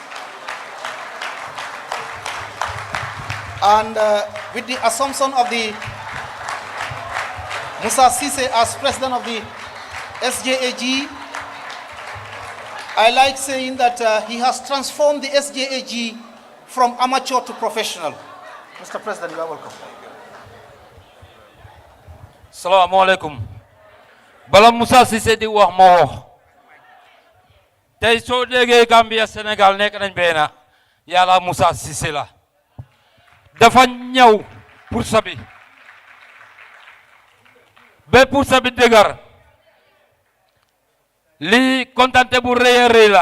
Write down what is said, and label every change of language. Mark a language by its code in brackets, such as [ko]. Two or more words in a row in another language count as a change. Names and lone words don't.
[en] And with the assumption of the Musa Sise as president of the SJAG, I like saying that he has transformed the SJAG from amateur to professional. Mr. President, you are welcome. [ar] Assalamu alaikum. [wo] Bala Musa Sise di wax ma wax. Tay so déggee Gambia Sénégal nekk nañ benn yàlla Musa Sise la. Dafa ñëw pour sabi. Ba pour sabi dëgër. Li kontante bu rëy a rëy la.